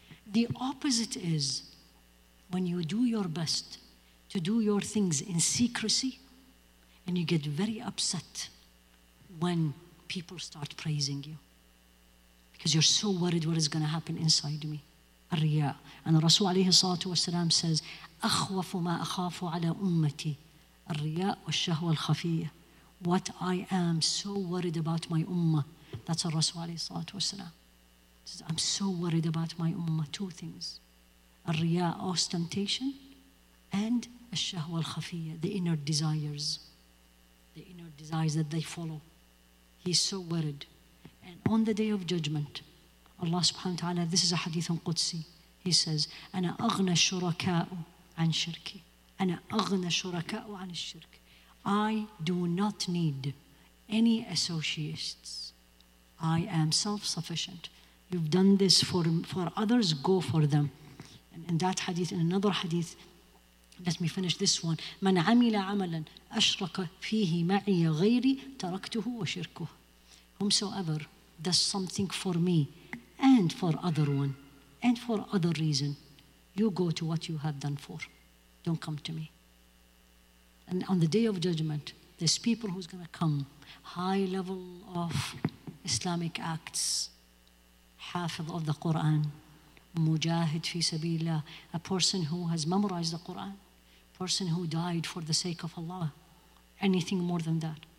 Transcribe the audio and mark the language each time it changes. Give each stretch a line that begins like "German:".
English: The opposite is when you do your best to do your things in secrecy and you get very upset when people start praising you because you're so worried what is going to happen inside me. Ar-riya. And Rasul alayhi salatu wasalam says,
Arabic: أخوف ما أخاف على أمتي الرياء والشهوة الخفية.
English: What I am so worried about my ummah. That's what Rasul alayhi salatu wasalam says. I'm so worried about my ummah. Two things. Ar-riya, ostentation, and
Arabic: الشهوة الخفية,
English: the inner desires. The inner desires that they follow. He's so worried. And on the day of judgment, Allah subhanahu wa ta'ala, this is a hadith Qudsi. He says,
Arabic: أنا أغنى الشركاء عن شركي. أنا أغنى الشركاء عن الشرك.
English: I do not need any associates. I am self-sufficient. You've done this for others, go for them. And in that hadith, in another hadith, let me finish this one.
Arabic: من عمل عملا أشرك فيه معي غيري تركته وشركه.
English: Whomsoever does something for me and for other one and for other reason, you go to what you have done for. Don't come to me. And on the day of judgment, there's people who's going to come, high level of Islamic acts, Hafiz of the Quran, Mujahid fi sabilillah, a person who has memorized the Quran, person who died for the sake of Allah, anything more than that.